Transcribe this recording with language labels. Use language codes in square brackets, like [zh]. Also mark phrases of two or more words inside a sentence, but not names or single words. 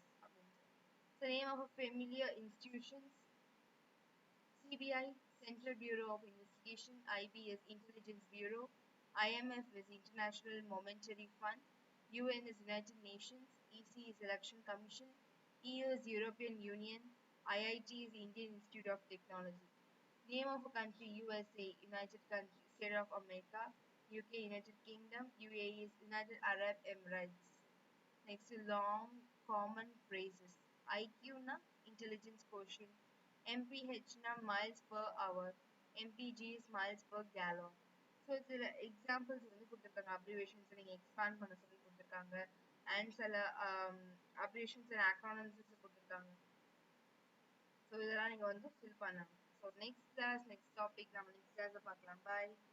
[en] The name of a familiar institutions: CBI, Central Bureau of Investigation; IB is Intelligence Bureau; IMF is International Monetary Fund; UN is United Nations; EC is Election Commission; EU is European Union; IIT is Indian Institute of Technology. Name of a country: USA, United Country, State of America; UK, United Kingdom; UAE is United Arab Emirates. Next, long common phrases. IQ na intelligence quotient. MPH na miles per hour. MPG is miles per gallon. [ta] ஸோ சில எக்ஸாம்பிள்ஸ் வந்து கொடுத்துருக்காங்க. அப்ரிவேஷன்ஸ் நீங்கள் எக்ஸ்பேண்ட் பண்ண சொல்லி கொடுத்துருக்காங்க. அண்ட் சில [en] abbreviations and acronyms [ta] கொடுத்துருக்காங்க. ஸோ இதெல்லாம் நீங்கள் வந்து ஃபில் பண்ணணும். ஸோ [en] next class next topic [ta] நம்ம [en] next classil [ta] பார்க்கலாம். பாய்.